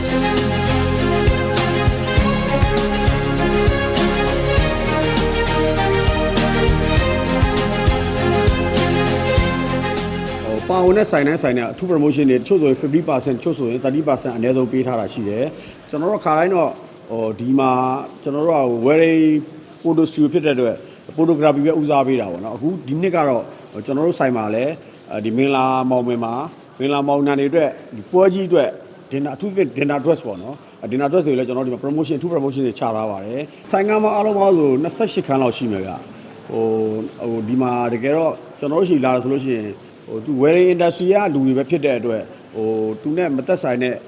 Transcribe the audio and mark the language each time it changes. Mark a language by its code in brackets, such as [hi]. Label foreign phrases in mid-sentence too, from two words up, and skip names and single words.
[my] ပါဝင်တဲ့ဆိုင်နဲ့အထူး promotion တွေတချို့ဆိုရင် 50% တချို့ဆိုရင် 30% အနည်းဆုံးပေးထားတာရှိတယ်ကျွန်တော်တို့ခါတိုင်းတော့ဒီမှာကျွန်တော်တို့က [en] wedding photo studio [my] ဖြစ်တဲ့အတွက် photography ပဲဦးစားပေးတာပေါ့နော်အခုဒီနှစ်ကတော့ကျွန်တော်တို့ဆိုင် မှာလည်းဒီမင်္ဂလာမောင်နှံတွေအတွက်ဒီပွဲကြီးအတွက် dinner အထူးဖြင့် [en] dinner dress [my] ပေါ့နော် [en] dinner dress [my] တွေလည်းကျွန်တော်ဒီမှာ promotion အထူး promotion တွေချထားပါတယ်ဆိုင်ကမှာအားလုံးပေါင်းဆို28ခန်း လောက်ရှိမယ်ဗျဒီမှာတကယ်တော့ကျွန်တော်တို့ရှိလာတယ်ဆိုလို့ရှိရင်သူ [en] wedding industry [my] ကလူတွေပဲဖြစ်တဲ့အတွက်သူနဲ့မသက်ဆိုင်တဲ့